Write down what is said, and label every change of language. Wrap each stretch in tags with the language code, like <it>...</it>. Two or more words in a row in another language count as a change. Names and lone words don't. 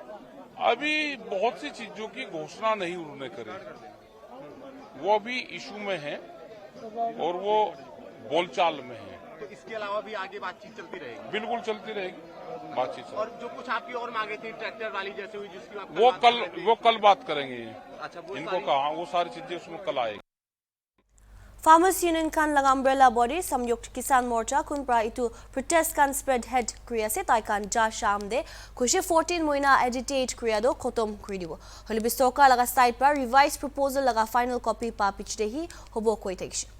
<hi>अभी बहुत सी चीजों की घोषणा नहीं उन्होंने करी, वो अभी इशू में है और वो बोलचाल में है। तो इसके अलावा भी आगे बातचीत चलती रहेगी? बिल्कुल चलती रहेगी बातचीत। और जो कुछ आपकी और मांगे थी ट्रैक्टर वाली जैसे हुई जिसकी वो कल बात करेंगे। अच्छा, इनको कहा वो सारी चीजें उसमें कल आएगी।</hi> <nag>Farmers Union kan laga</nag> <en>umbrella body</en> <nag>Samyukt Kisan Morcha kun pra itu protest kan</nag> <en>spread head</en> <nag>kriya se tai kan ja sham de kushi 14 moina agitate kriya do khotom kri dibo holi bi sarkar laga side pra</nag> <en>revised proposal</en> <nag>laga</nag> <en>final copy</en> <nag>pa pichde hi hobo koi thakishe</nag>